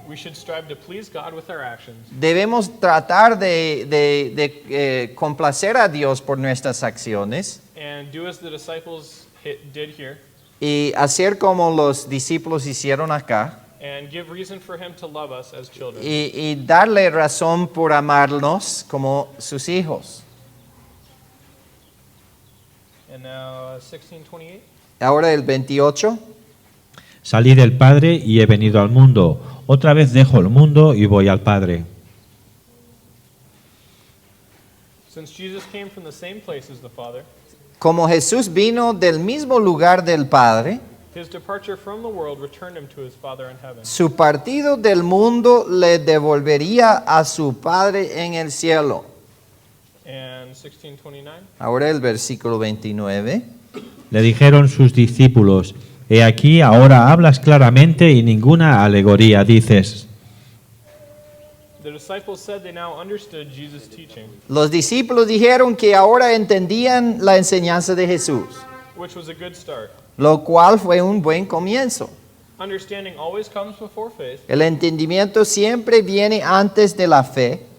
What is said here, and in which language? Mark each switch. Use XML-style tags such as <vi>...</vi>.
<en>We should strive to please God with our actions</en> <es>Debemos tratar de complacer a Dios por nuestras acciones</es> <en>and do as the disciples did here</en> <es>y hacer como los discípulos hicieron acá</es> <en>and give reason for Him to love us as children.</en> <es>y darle razón por amarnos como sus hijos.</es> <en>And now 16:28.</en> <es>Ahora el 28. Salí del Padre y he venido al mundo. Otra vez dejo el mundo y voy al Padre.</es> <en>Since Jesus came from the same place as the Father,</en> <es>Como Jesús vino del mismo lugar del Padre,</es> <en>His departure from the world returned him to his Father in heaven.</en> <es>Su partido del mundo le devolvería a su Padre en el cielo.</es> <en>And 16:29.</en> <es>Ahora el versículo 29. Le dijeron sus discípulos, he aquí ahora hablas claramente y ninguna alegoría dices.</es> <en>The disciples said they now understood Jesus' teaching,</en> <es>Los discípulos dijeron que ahora entendían la enseñanza de Jesús,</es> <en>which was a good start.</en> <es>lo cual fue un buen comienzo.</es> <en>Understanding always comes before faith,</en> <es>El entendimiento siempre viene antes de la fe,</es>